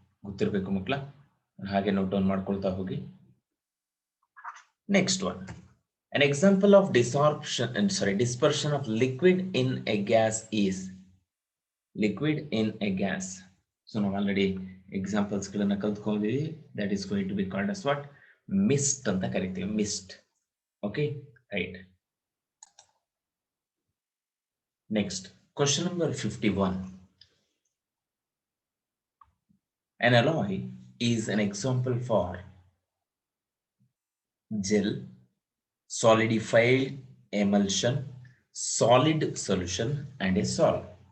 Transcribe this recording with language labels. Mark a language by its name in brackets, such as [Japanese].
[Kannada] ಗೊತ್ತಿರಬೇಕು ಮಕ್ಕಳ, ಹಾಗೆ ನೋಟ್ ಡೌನ್ ಮಾಡ್ಕೊಳ್ತಾ ಹೋಗಿ. [English] Next one, an example of dispersion of liquid in a gas is liquid in a gas. [Kannada] So ನಾವು already examples ಗಳನ್ನ ಕಲ್ತ್ಕೊಂಡಿದ್ದೀವಿ. [English] that is going to be called as what? Mist [Kannada] ಅಂತ ಕರಿತೀವಿ, [English] mist. Okay, right. Next, question number 51. An alloy is an example for gel, solidified emulsion, solid solution and a solid.